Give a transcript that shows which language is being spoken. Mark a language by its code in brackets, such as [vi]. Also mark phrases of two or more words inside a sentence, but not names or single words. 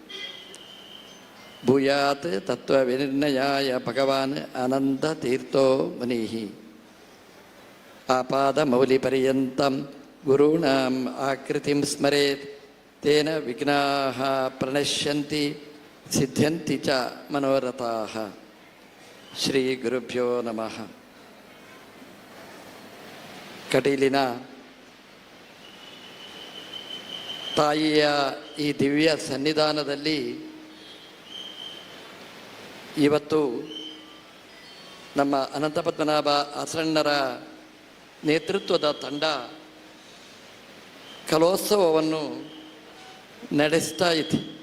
[sa] ಭೂಯಾತ್ ತತ್ವವಿನಿರ್ಣಯಾಯ ಭಗವಾನ್ ಆನಂದತೀರ್ಥೋ ಮುನಿಃ ಆಪಾದಮೌಲಿಪರ್ಯಂತಂ ಗುರುಣಾಂ ಆಕೃತಿಂ ಸ್ಮರೇತ್ ತೇನ ವಿಘ್ನಾಃ ಪ್ರಣಶ್ಯಂತಿ ಸಿದ್ಧ್ಯಂತಿ ಚ ಮನೋರಥಾಃ. ಶ್ರೀ ಗುರುಭ್ಯೋ ನಮಃ. [kn] ಕಟೀಲಿನ ತಾಯಿಯ ಈ ದಿವ್ಯ ಸನ್ನಿಧಾನದಲ್ಲಿ ಇವತ್ತು ನಮ್ಮ ಅನಂತ ಪದ್ಮನಾಭ ಹಸ್ರಣ್ಣರ ನೇತೃತ್ವದ ತಂಡ ಕಲೋತ್ಸವವನ್ನು ನಡೆಸ್ತಾ ಇದೆ.